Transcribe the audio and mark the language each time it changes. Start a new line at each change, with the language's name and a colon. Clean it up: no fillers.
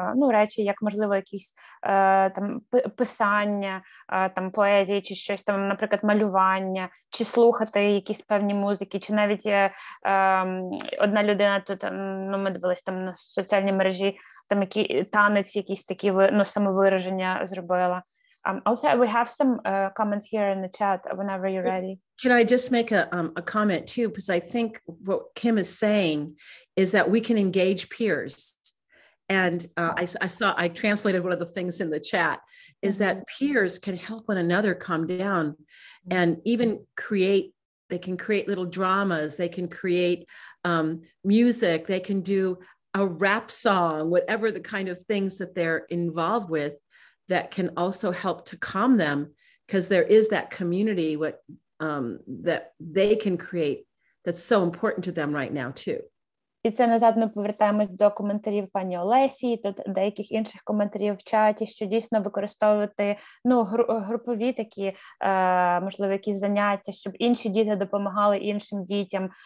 Ukrainian: речі, як, можливо, якісь писання, поезії, чи щось там, наприклад, малювання, чи слухати якісь певні музики, чи навіть одна людина тут, ми дивились там на соціальній мережі, там танець, якісь такі самовираження зробила.
English: Also, we have some comments here in the chat whenever you're ready. Can I just make a comment too? Because I think what Kim is saying is that we can engage peers. And I translated one of the things in the chat is that peers can help one another calm down and even they can create little dramas. They can create music. They can do a rap song, whatever the kind of things that they're involved with, that can also help to calm them, because there is that community that they can create that's so important to them right now too.
Ukrainian: І це назад ми повертаємось до коментарів пані Олесі, до деяких інших коментарів в чаті, що дійсно використовувати групові такі, можливо, якісь заняття, щоб інші діти допомагали іншим дітям.